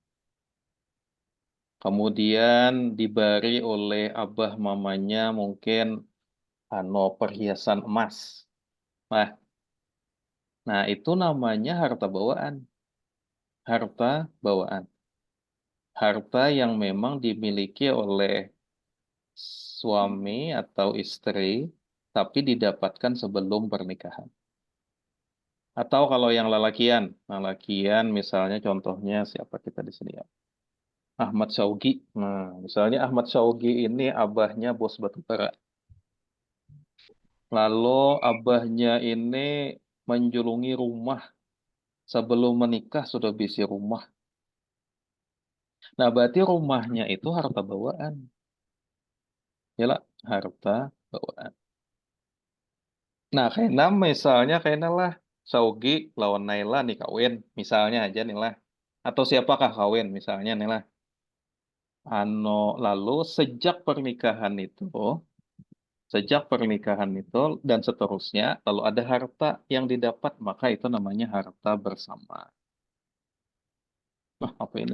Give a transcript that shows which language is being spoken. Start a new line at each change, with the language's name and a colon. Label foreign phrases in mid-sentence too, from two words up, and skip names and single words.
Indonesian: kemudian dibari oleh abah mamanya mungkin perhiasan emas, nah, nah itu namanya harta bawaan, harta bawaan, harta yang memang dimiliki oleh suami atau istri, tapi didapatkan sebelum pernikahan. Atau kalau yang lelakian, lelakian misalnya contohnya siapa kita di sini ya? Ahmad Syaugi. Nah, misalnya Ahmad Syaugi ini abahnya bos batubara. Lalu abahnya ini menjulungi rumah sebelum menikah sudah bisi rumah. Nah, berarti rumahnya itu harta bawaan. Ya lah, harta bawaan.
Banjar: Nah, kena misalnya kena lah Saugi lawan Naila nih kawin, misalnya aja nih lah.
Indonesian: Atau siapakah kawin misalnya nih lah. Lalu sejak pernikahan itu dan seterusnya, lalu ada harta yang didapat, maka itu namanya harta bersama. Nah, apa ini?